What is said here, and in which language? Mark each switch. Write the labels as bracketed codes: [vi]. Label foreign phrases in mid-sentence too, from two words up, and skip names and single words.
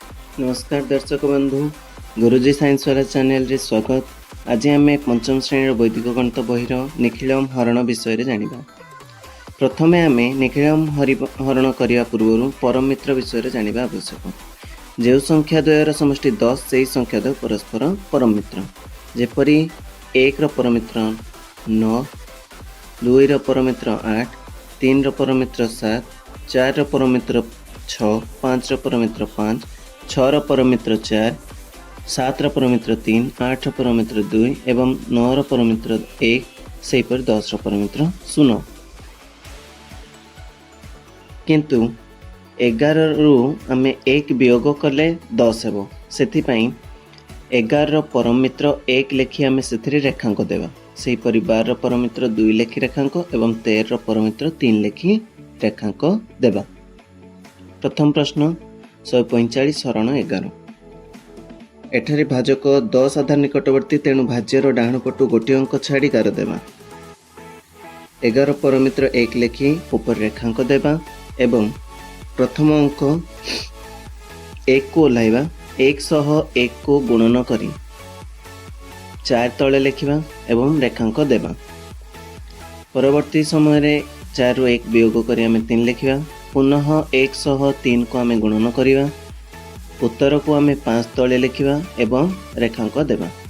[or] ନମସ୍କାର ଦର୍ଶକ ବନ୍ଧୁ ଗୁରୁଜୀ ସାଇନ୍ସ ୱାଲା ଚ୍ୟାନେଲ ରେ ସ୍ୱାଗତ। ଆଜି ଆମ ପଞ୍ଚମ ଶ୍ରେଣୀ ବୈଦିକ ଗଣିତ ବହିର ନିଖିଳମ ହରଣ ବିଷୟ ଜାଣିବା। ପ୍ରଥମେ ଆମ ନିଖିଳମ ହରଣ କରିବା ପୂର୍ବ ପରମ ମିତ୍ର ବିଷୟ ଜାଣିବା ଆବଶ୍ୟକ। ଯେଉଁ ସଂଖ୍ୟା ଦ୍ୱୟର ସମଷ୍ଟି 10 ସେ ସଂଖ୍ୟା ଦ୍ୱୟ ପରସ୍ପର ପରମ ମିତ୍ର। ଯେପରି 1 ପରମ ମିତ୍ର 9, 2 ପରମ ମିତ୍ର 8, 3 ପରମ ମିତ୍ର 7, 4 ପରମ ମିତ୍ର 6, 5 ପରମ ମିତ୍ର 5, 6 ପରମ ମିତ୍ର 4, 7 ପରମ ମିତ୍ର 3, 8 ପରମ ମିତ୍ର 2 ଏବଂ 9 ପରମ ମିତ୍ର 1 ସେ 10 ପରମ ମିତ୍ର 0। କିନ୍ତୁ 11 ରୁ ଆମ 1 ବିୟୋଗ କଲେ 10 ହେବ। ସେଥିପାଇଁ 11 ପରମ ମିତ୍ର 1 ଲେଖି ଆମ ସେ ରେଖାଙ୍କ ଦେବା। ସେ 12 ପରମ ମିତ୍ର 2 ଲେଖି ରେଖାଙ୍କ ଏବଂ 13 ପରମ ମିତ୍ର 3 ଲେଖି ରେଖାଙ୍କ ଦେବା। ପ୍ରଥମ ପ୍ରଶ୍ନ 145 ହରଣ 11। ଏଠାରେ ଭାଜକ 10 ଆଧାର ନିକଟବର୍ତ୍ତୀ, ତେଣୁ ଭାଜ୍ୟର ଡାହାଣ ପଟୁ ଗୋଟେ ଅଙ୍କ ଛାଡ଼ି ଗାର ଦେବା। 11 ପରମ ମିତ୍ର 1 ଲେଖି ଉପର ରେଖାଙ୍କ ଦେବା ଏବଂ ପ୍ରଥମ ଅଙ୍କ 1 କୁ ଓହ୍ଲାଇବା। 1 ସହ 1 କୁ ଗୁଣନ କରି 4 ତଳେ ଲେଖିବା ଏବଂ ରେଖାଙ୍କ ଦେବା। ପରବର୍ତ୍ତୀ ସମୟ 4 ରୁ 1 ବିୟୋଗ କରି ଆମେ 3 ଲେଖିବା। ପୁନଃ 1 ସହ 3 କୁ ଆମେ ଗୁଣନ କରିବା। ଉତ୍ତର କୁ ଆମେ 5 ତଳେ ଲେଖିବା ଏବଂ ରେଖାଙ୍କ ଦେବା।